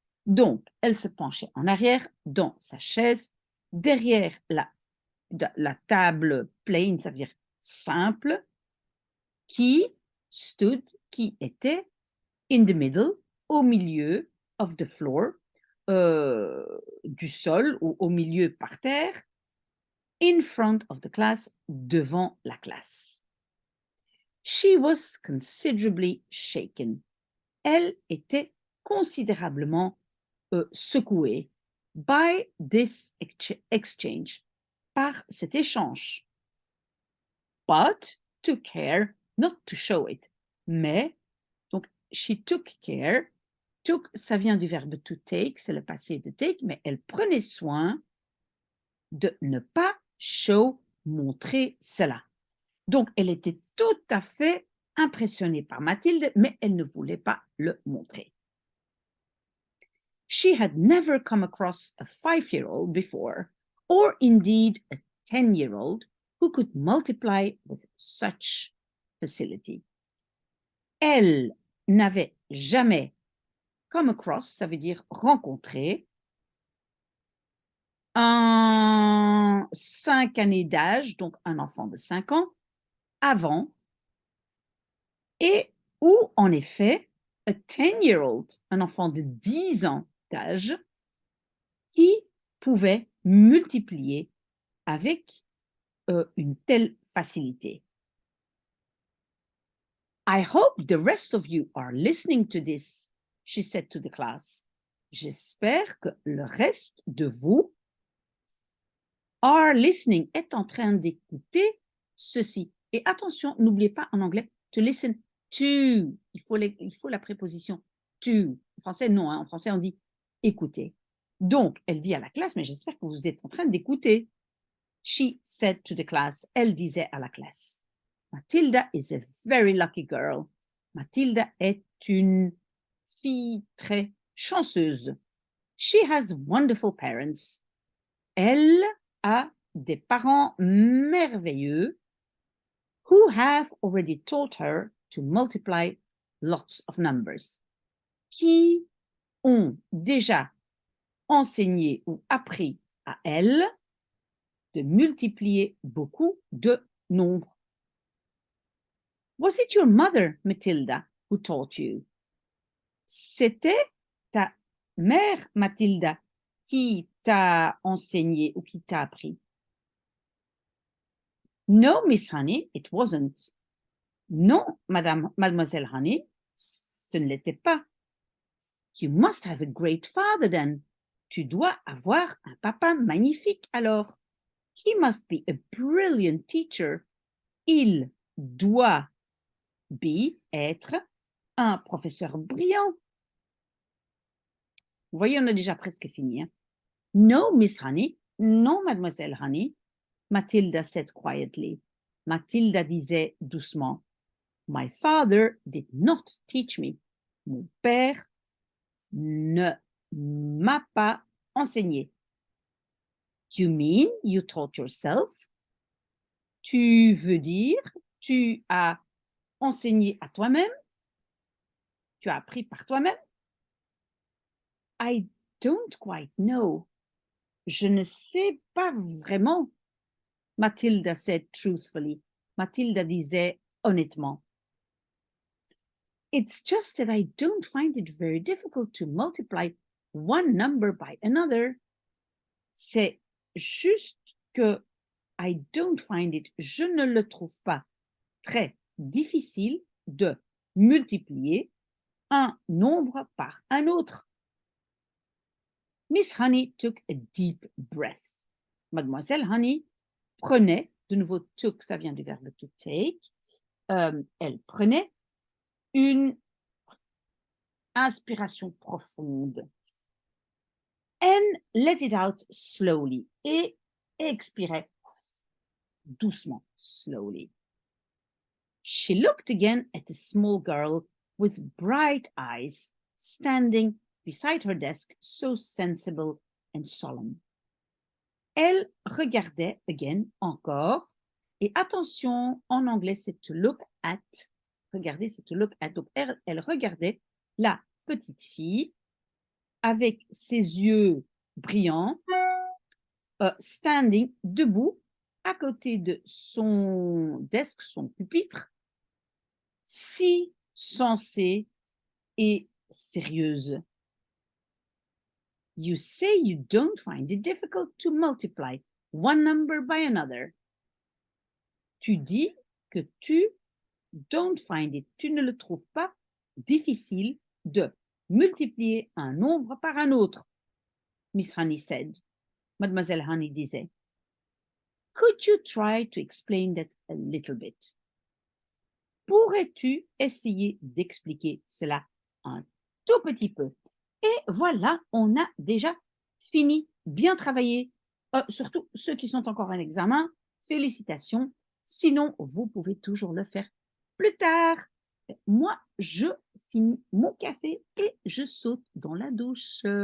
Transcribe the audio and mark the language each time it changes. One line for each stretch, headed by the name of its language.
French: Donc, elle se penchait en arrière dans sa chaise, derrière la table plain, ça veut dire simple, qui stood, qui était
English: in the middle,
French: au milieu
English: of the floor,
French: du sol ou au milieu par terre,
English: in front of the class,
French: devant la classe.
English: She was considerably shaken.
French: Elle était considérablement secouée
English: by this exchange,
French: par cet échange.
English: But took care not to show it.
French: Mais, donc,
English: she took care.
French: Took, ça vient du verbe to take, c'est le passé de take, mais elle prenait soin de ne pas montrer cela. Donc, elle était tout à fait impressionnée par Mathilde, mais elle ne voulait pas le montrer.
English: She had never come across a 5-year-old before, or indeed a 10-year-old, who could multiply with such facility.
French: Elle n'avait jamais
English: come across,
French: ça veut dire rencontrer, un 5 années d'âge, donc un enfant de 5 ans, avant, et où, en effet,
English: a 10-year-old,
French: un enfant de 10 ans d'âge, qui pouvait multiplier avec une telle facilité.
English: I hope the rest of you are listening to this, she said to the class.
French: J'espère que le reste de vous
English: are listening,
French: est en train d'écouter ceci. Et attention, n'oubliez pas en anglais,
English: to listen to.
French: Il faut la préposition to. En français, non. En français, on dit écouter. Donc, elle dit à la classe, mais j'espère que vous êtes en train d'écouter.
English: She said to the class.
French: Elle disait à la classe.
English: Matilda is a very lucky girl.
French: Matilda est une fille très chanceuse.
English: She has wonderful parents.
French: Elle a des parents merveilleux
English: who have already taught her to multiply lots of numbers,
French: qui ont déjà enseigné ou appris à elle de multiplier beaucoup de nombres.
English: Was it your mother, Matilda, who taught you?
French: C'était ta mère, Matilda, qui t'a enseigné ou qui t'a appris?
English: No, Miss Honey, it wasn't.
French: Non, Mademoiselle Honey, ce ne l'était pas.
English: You must have a great father then.
French: Tu dois avoir un papa magnifique alors.
English: He must be a brilliant teacher.
French: Il doit être un professeur brillant. Vous voyez, on a déjà presque fini. Hein?
English: No, Miss Honey.
French: Non, Mademoiselle Honey.
English: Matilda said quietly.
French: Matilda disait doucement.
English: My father did not teach me.
French: Mon père ne m'a pas enseigné.
English: You mean you taught yourself?
French: Tu veux dire, tu as enseigné à toi-même? Tu as appris par toi-même?
English: I don't quite know.
French: Je ne sais pas vraiment.
English: Mathilda said truthfully.
French: Mathilda disait honnêtement.
English: It's just that I don't find it very difficult to multiply one number by another.
French: C'est juste que
English: I don't find it,
French: je ne le trouve pas très difficile de multiplier un nombre par un autre.
English: Miss Honey took a deep breath.
French: Mademoiselle Honey prenait, de nouveau took, ça vient du verbe to take, elle prenait une inspiration profonde.
English: And let it out slowly.
French: Et expirait doucement,
English: slowly. She looked again at a small girl with bright eyes standing beside her desk, so sensible and solemn.
French: Elle regardait again, encore, et attention, en anglais, c'est to look at. Regardez, c'est to look at. Donc, elle regardait la petite fille avec ses yeux brillants, standing, debout, à côté de son desk, son pupitre, si sensée et sérieuse.
English: You say you don't find it difficult to multiply one number by another.
French: Tu dis que tu
English: don't find it,
French: tu ne le trouves pas difficile de multiplier un nombre par un autre.
English: Miss Honey said.
French: Mademoiselle Honey disait.
English: Could you try to explain that a little bit?
French: Pourrais-tu essayer d'expliquer cela un tout petit peu? Et voilà, on a déjà fini, bien travaillé. Surtout ceux qui sont encore en examen, félicitations. Sinon, vous pouvez toujours le faire plus tard. Moi, je finis mon café et je saute dans la douche.